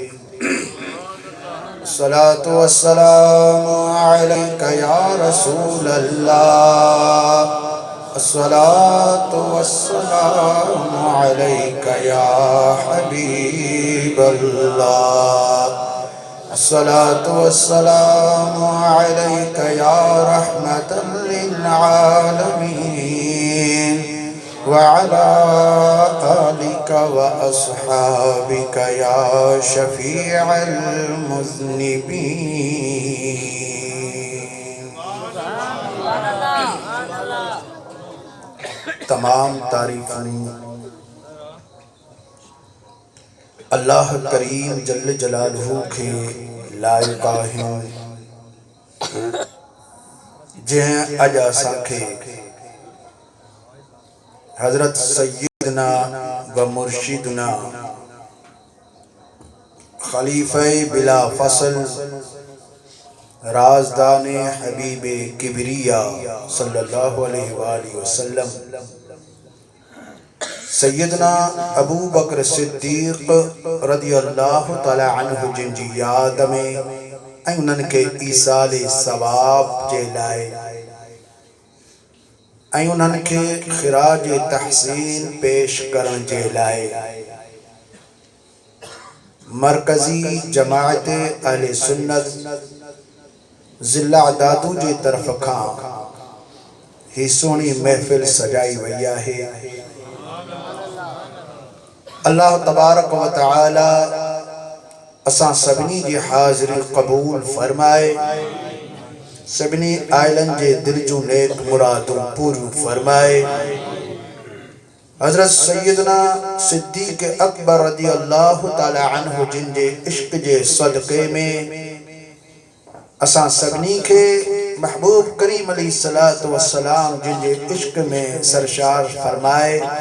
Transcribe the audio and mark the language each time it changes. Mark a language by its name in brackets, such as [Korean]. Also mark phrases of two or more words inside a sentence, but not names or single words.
[Arabic] صلاة والسلام عليك يا رسول الله، الصلاة والسلام عليك يا حبيب الله، الصلاة والسلام عليك يا رحمة لل عالمين وعلى آلك وأصحابك يا شفيع المذنبين. [Sindhi] तमाम तारीफ़ें अल्लाह करीम [Arabic] جل جلاله [Sindhi] के लायक आहिन, जंहिं अज असांखे हज़रत [Arabic] سيدنا ومرشدنا [Sindhi] खलीफे बिला फसल राजदाने हबीबे किबरिया [Arabic] صلى الله عليه وسلم [Sindhi] सैयदना अबू बकर सिद्दीक़ [Arabic] رضي الله تعالى عنه [Sindhi] जिन जी याद में ऐं उन्हनि खे ईसाले सवाब जे लाइ ऐं उन्हनि खे ख़िराज तहसीन पेश करण जे लाइ मरकज़ी जमाअत अहले सुन्नत ज़िला दादू जी तरफ़ खां ही सोहणी महफ़िल सजाई वई आहे। [Arabic] الله تبارك وتعالى [Sindhi] असां सभिनी जी हाज़िरी क़बूल फरमाए, सभिनी आइलनि जे दिल जूं नेक मुरादूं पूरियूं फरमाए। हज़रत सैयदना सिद्दीक़ अकबर [Arabic] رضي الله تعالى عنه [Sindhi] जिन जे इश्क़ जे सदक़े में असां सभिनी खे महबूब करीम [Arabic] عليه الصلاة والسلام [Sindhi] जिन जे इश्क़ में सरशार फरमाए,